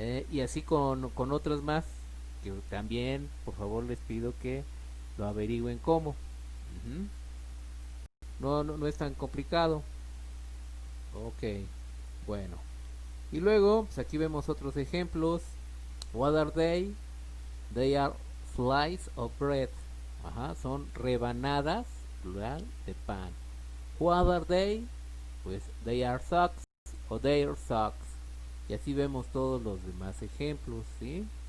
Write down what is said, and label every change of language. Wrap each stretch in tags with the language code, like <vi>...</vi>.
<es>Y así con otros más, que también, por favor, les pido que lo averigüen cómo. Ujú. No es tan complicado. Ok, bueno. Y luego, pues aquí vemos otros ejemplos.</es> <en>What are they? They are slices of bread.</en> <es>Ajá, son rebanadas, plural, de pan.</es> <en>What are they? Pues they are socks o their socks.</en> <es>Y así vemos todos los demás ejemplos, ¿sí?</es>